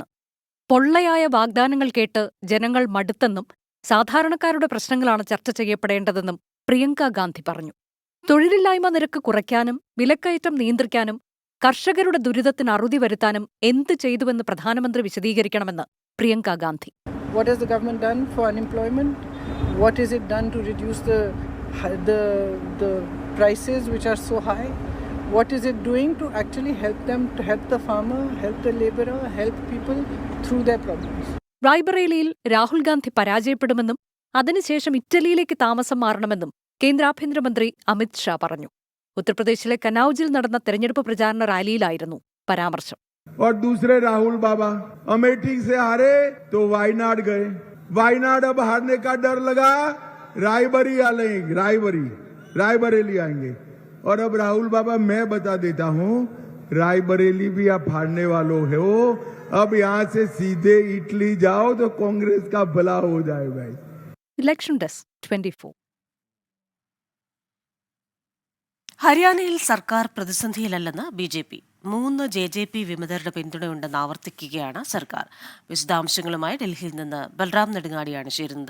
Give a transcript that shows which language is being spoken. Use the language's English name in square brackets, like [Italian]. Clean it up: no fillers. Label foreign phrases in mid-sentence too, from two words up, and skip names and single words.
[Malayalam] പൊള്ളയായ വാഗ്ദാനങ്ങൾ കേട്ട് ജനങ്ങൾ മടുത്തെന്നും സാധാരണക്കാരുടെ പ്രശ്നങ്ങളാണ് ചർച്ച ചെയ്യപ്പെടേണ്ടതെന്നും പ്രിയങ്ക ഗാന്ധി പറഞ്ഞു. തൊഴിലില്ലായ്മ നിരക്ക് കുറയ്ക്കാനും വിലക്കയറ്റം നിയന്ത്രിക്കാനും കർഷകരുടെ ദുരിതത്തിന് അറുതി വരുത്താനും എന്ത് ചെയ്തുവെന്ന് പ്രധാനമന്ത്രി വിശദീകരിക്കണമെന്ന് പ്രിയങ്ക ഗാന്ധി. [English] What has the government done for unemployment? What is it done to reduce the prices which are so high? What is it doing to actually help them, to help the farmer, help the laborer, help people through their problems? [Malayalam] റായ്ബറേലിയിൽ രാഹുൽ ഗാന്ധി പരാജയപ്പെടുമെന്നും അതിനുശേഷം ഇറ്റലിയിലേക്ക് താമസം മാറണമെന്നും കേന്ദ്ര ആഭ്യന്തരമന്ത്രി അമിത് ഷാ പറഞ്ഞു. ഉത്തർപ്രദേശിലെ കനൌജിൽ നടന്ന തെരഞ്ഞെടുപ്പ് പ്രചാരണ റാലിയിലായിരുന്നു പരാമർശം. [Hindi] और दूसरे राहुल बाबा अमेठी से हारे तो वायनाड गए. वायनाड अब हारने का डर लगा, रायबरेली आएंगे. और अब राहुल बाबा मैं बता देता हूं, रायबरेली भी आप हारने वालों हो. अब यहां से सीधे इटली जाओ तो कांग्रेस का भला हो जाए भाई. [Malayalam] ഇലക്ഷൻ ഡെസ്ക് 24. ഹരിയാനയിൽ സർക്കാർ പ്രതിസന്ധിയിലല്ലെന്ന് BJP. 3 JJP വിമതരുടെ പിന്തുണയുണ്ടെന്ന് ആവർത്തിക്കുകയാണ് സർക്കാർ. വിശദാംശങ്ങളുമായി ഡൽഹിയിൽ നിന്ന് ബൽറാം നെടുങ്ങാടിയാണ് ചേരുന്നത്.